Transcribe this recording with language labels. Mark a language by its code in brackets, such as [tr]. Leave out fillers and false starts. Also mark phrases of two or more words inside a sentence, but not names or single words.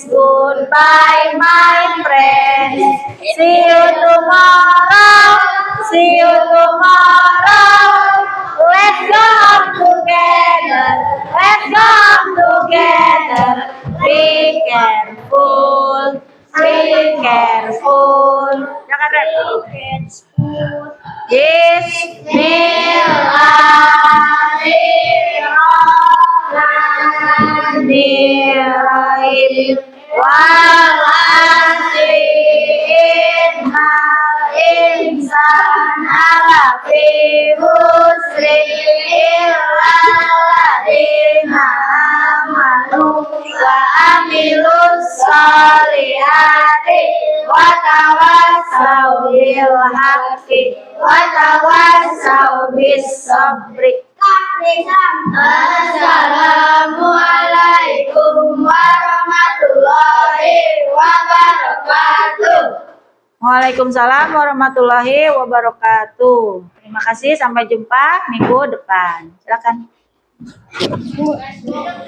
[en] Goodbye, my friends. See you tomorrow. See you tomorrow. Let's go together. Let's go together. Be careful. Be careful. [id] Jangan [ar] بسم الله الرحمن الرحيم. والعصر إن الإنسان لفي خسر إلا الذين آمنوا وعملوا الصالحات وتواصوا بالحق وتواصوا بالصبر. السلام عليكم ورحمة الله وبركاته. وعليكم السلام ورحمة الله وبركاته. [id] Terima kasih, sampai jumpa minggu depan. Silakan.